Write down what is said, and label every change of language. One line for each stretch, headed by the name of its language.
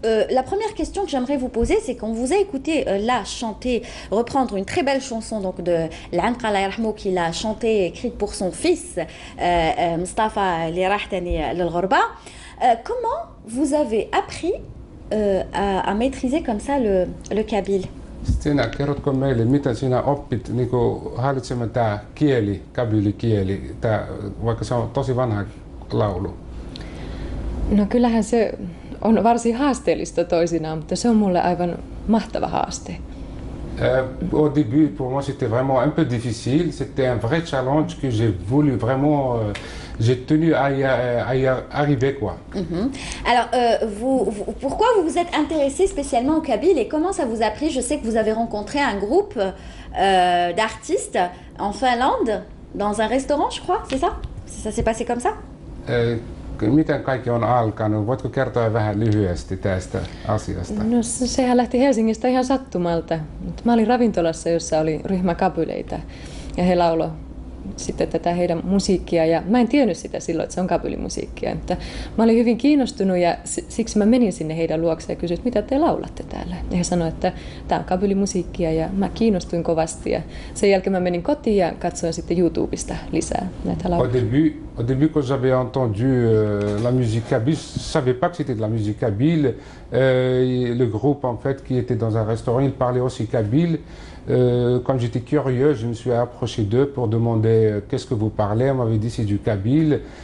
French: La première question que j'aimerais vous poser, c'est qu'on vous a écouté là chanter, reprendre une très belle chanson donc de L'Anqa
Arabic: Allah yarhamou
French: qu'il a chantée, écrite pour son fils Mustafa li rah tani lil-Ghorba. Comment vous avez appris à maîtriser comme ça le kabyle?
Finnish: Stina, kerrotko meille, miten sinä oppit niinku hallitsemaan tää kieli, kabylikieli, vaikka se on tosi vanha laulu? No kyllähän se on varsin haasteellista toisinaan, mutta se on mulle aivan mahtava haaste.
French: Au début, pour moi, c'était vraiment un peu difficile. C'était un vrai challenge que j'ai voulu vraiment, j'ai tenu à y arriver, quoi. Alors, pourquoi vous vous êtes intéressé spécialement au kabyle et comment ça vous a pris? Je sais que vous avez rencontré un groupe d'artistes en Finlande, dans un restaurant, je crois, c'est ça? Ça s'est passé comme ça?
Finnish: Miten kaikki on alkanut? Voitko kertoa vähän lyhyesti tästä asiasta? No sehän lähti Helsingistä ihan sattumalta. Mä olin ravintolassa, jossa oli ryhmä kabyleitä ja he lauloi sitten tätä heidän musiikkia ja mä en tiennyt sitä silloin, että se on kabylimusiikkia, mutta mä olin hyvin kiinnostunut ja siksi mä menin sinne heidän luokse ja kysyin, mitä te laulatte täällä. Ja he sanoivat, että tää on kabylimusiikkia ja mä kiinnostuin kovasti ja sen jälkeen mä menin kotiin ja katsoin sitten YouTubesta lisää näitä lauluja.
French: Au début, quand j'avais entendu la musique kabyle, je savais pas que c'était de la musique kabyle. Le groupe en fait qui était dans un restaurant, il parlait aussi kabyle. Quand j'étais curieux, je me suis approché d'eux pour demander qu'est-ce que vous parlez. On m'avait dit c'est du kabyle.